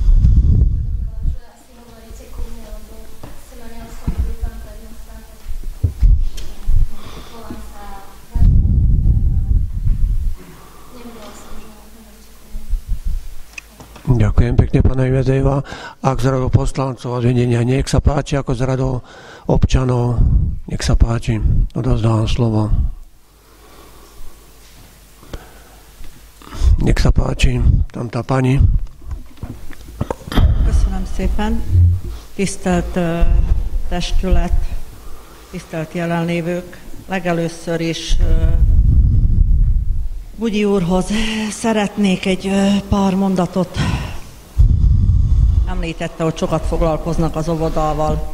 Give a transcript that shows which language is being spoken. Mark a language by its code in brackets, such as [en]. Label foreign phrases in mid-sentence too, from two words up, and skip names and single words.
[sk] Ďakujem pekne, pani Vezejová. Ak z radou poslancov a zvedenia, nech sa páči, ako z radou občanov, nech sa páči, odovzdávam slovo. Nech sa páči, tam tá pani. [hu] Köszönöm szépen. Tisztelt testület, tisztelt jelenlévők, legelőször is Bugyi úrhoz szeretnék egy pár mondatot. Említette, hogy sokat foglalkoznak az óvodával.